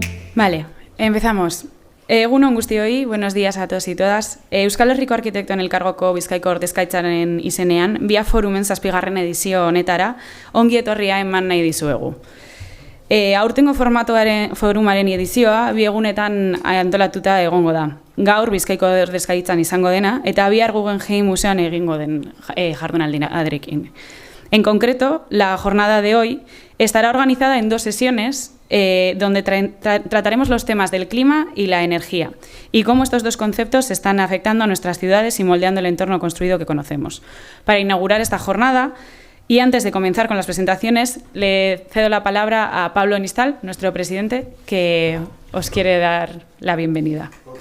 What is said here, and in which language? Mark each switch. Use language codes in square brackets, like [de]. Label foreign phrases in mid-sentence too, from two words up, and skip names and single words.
[es] Vale, empezamos. [eu] Egun on guztioi, [es] buenos días a todos y todas. [eu] Euskal Herriko Arkitektoen Elkargoko Bizkaiko Ordezkaritzaren izenean, Via Forumen 7. edizio honetara, ongi etorria eman nahi dizuegu. Aurtengo forumaren edizioa bi egunetan antolatuta egongo da. Gaur Bizkaiko Ordezkaritzan izango dena, eta bihar Guggenheim Museoan egingo den jardunaldiarekin. [es] En concreto, la jornada de hoy estará organizada en 2 sesiones donde trataremos los temas del clima y la energía y cómo estos 2 conceptos están afectando a nuestras ciudades y moldeando el entorno construido que conocemos. Para inaugurar esta jornada y antes de comenzar con las presentaciones, le cedo la palabra a Pablo Nistal, nuestro presidente, que os quiere dar la bienvenida.